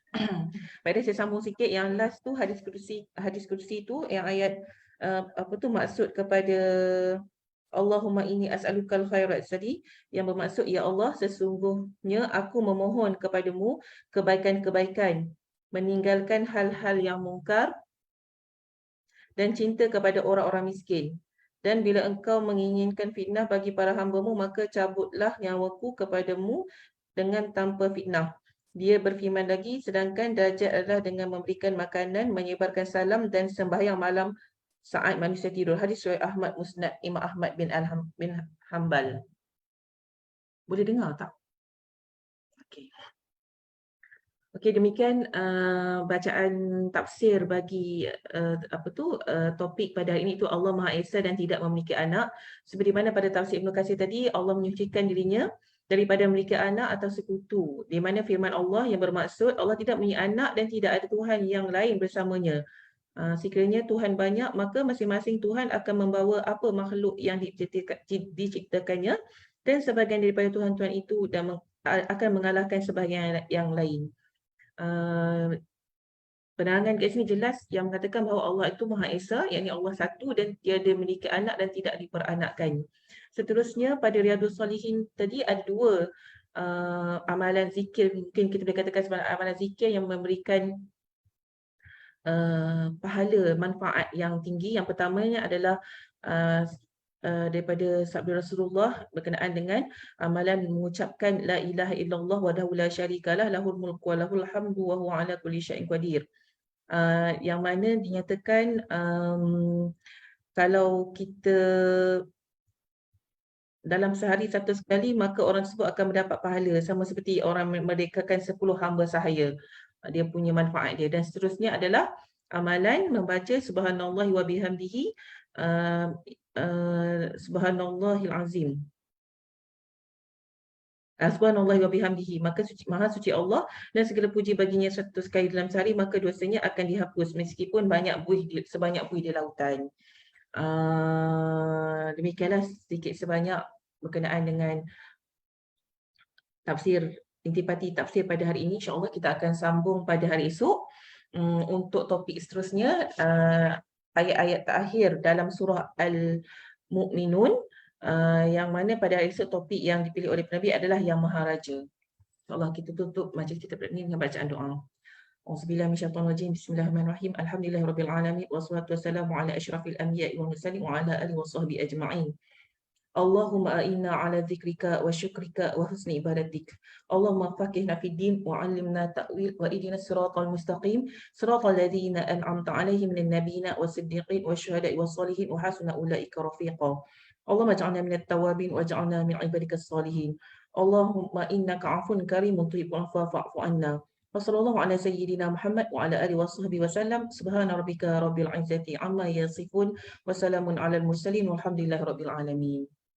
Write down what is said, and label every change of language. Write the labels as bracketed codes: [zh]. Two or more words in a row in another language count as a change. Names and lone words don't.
[ms] Baik, saya sambung sikit yang last tu hadis kursi tu yang ayat apa tu maksud kepada [ar] اللهم إني أسألك الخيرات [ms] tadi, yang bermaksud ya Allah, sesungguhnya aku memohon kepadamu kebaikan-kebaikan, meninggalkan hal-hal yang mungkar dan cinta kepada orang-orang miskin. Dan bila engkau menginginkan fitnah bagi para hamba-Mu, maka cabutlah nyawaku kepadamu dengan tanpa fitnah. Dia berfirman lagi, sedangkan darjat adalah dengan memberikan makanan, menyebarkan salam dan sembahyang malam saat manusia tidur. Hadis riwayat Ahmad Musnad Imam Ahmad bin Hanbal. Boleh dengar tak? Okey. Okey, demikian bacaan tafsir bagi topik pada hari ini, itu Allah Maha Esa dan tidak memiliki anak. Seperti mana pada tafsir Ibnu Katsir tadi, Allah menyucikan dirinya daripada memiliki anak atau sekutu. Di mana firman Allah yang bermaksud Allah tidak mempunyai anak dan tidak ada Tuhan yang lain bersamanya. Sekiranya Tuhan banyak, maka masing-masing Tuhan akan membawa apa makhluk yang diciptakannya, dan sebahagian daripada Tuhan-Tuhan itu dan akan mengalahkan sebahagian yang lain. Penerangan kat sini jelas yang mengatakan bahawa Allah itu Maha Esa, yakni Allah satu dan tiada memiliki anak dan tidak diperanakkan. Seterusnya pada Riyadhus Salihin tadi ada dua amalan zikir, mungkin kita boleh katakan sebagai amalan zikir yang memberikan pahala manfaat yang tinggi. Yang pertamanya adalah daripada sabda Rasulullah berkenaan dengan amalan mengucapkan [ar] لا إله إلا الله وحده لا شريك له له الملك وله الحمد وهو على كل شيء قدير. [ms] Yang mana dinyatakan kalau kita dalam sehari 100 kali, maka orang tersebut akan mendapat pahala sama seperti orang memerdekakan 10 hamba sahaya. Dia punya manfaat dia. Dan seterusnya adalah amalan membaca [ar] سبحان الله وبحمده سبحان الله العظيم. سبحان الله وبحمده, [ms] maka maha suci Allah dan segala puji baginya 100 kali dalam sehari, maka dosanya akan dihapus meskipun sebanyak buih di lautan. Demikianlah sedikit sebanyak berkenaan dengan tafsir intipati tafsir pada hari ini. InsyaAllah kita akan sambung pada hari esok untuk topik seterusnya, ayat-ayat terakhir dalam surah Al-Mu'minun, yang mana pada hari esok topik yang dipilih oleh Nabi adalah Yang Maharaja. InsyaAllah kita tutup majlis kita pada ini dengan bacaan doa. [ar] أعوذ بالله من الشيطان الرجيم. بسم الله الرحمن الرحيم الحمد لله رب العالمين والصلاة والسلام على أشرف الأنبياء والمرسلين وعلى آله وصحبه أجمعين. اللهم أعنا على ذكرك وشكرك وحسن عبادتك. اللهم فقهنا في الدين وعلمنا التأويل واهدنا الصراط المستقيم صراط الذين أنعمت عليهم من النبيين والصديقين والشهداء والصالحين وحسن أولئك رفيقا. اللهم اجعلنا من التوابين واجعلنا من عبادك الصالحين. اللهم إنك عفو كريم تحب العفو فاعف عنا. وصلى الله على سيدنا محمد وعلى آله وصحبه وسلم. سبحان ربك رب العزة عما يصفون وسلام على المرسلين والحمد لله رب العالمين.